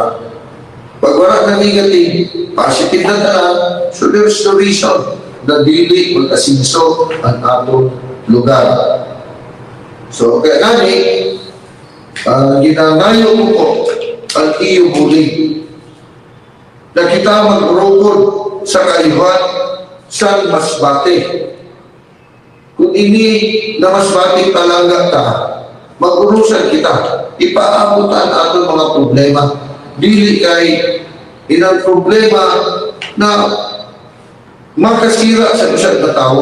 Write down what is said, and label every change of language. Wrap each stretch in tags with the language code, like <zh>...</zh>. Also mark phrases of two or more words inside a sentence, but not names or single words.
<msb>Pag wala na negative, positive na tanan,</msb> <en>so there's no reason</en> <msb>na dili mag-asinso ang atong lugar. So, kaya nani, ginangayo ko po ang iyo huli na kita mag-urugod sa kayuhan sa Masbate. Kung ini na Masbate palangga ka, mag-urusan kita, ipaabutan ato mga problema. Dili kay inang problema na makasira sa usad na tao.</msb>